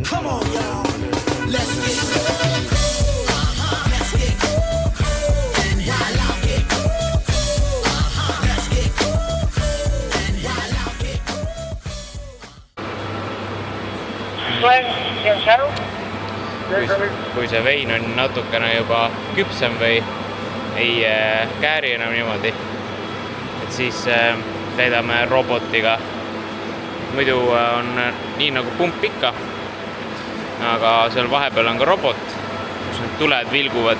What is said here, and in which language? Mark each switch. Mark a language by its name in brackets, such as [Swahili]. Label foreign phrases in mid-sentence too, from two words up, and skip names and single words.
[English] Come on, y'all. Let's get cool. Let's get cool. And while I get cool. Let's get cool. And while I get cool. [Estonian] Kui see vein on natukene juba küpsem või ei kääri enam niimoodi, et siis täidame robotiga. Muidu on nii nagu pump ikka, aga seal vahepeal on ka robot, kus need tuled vilguvad.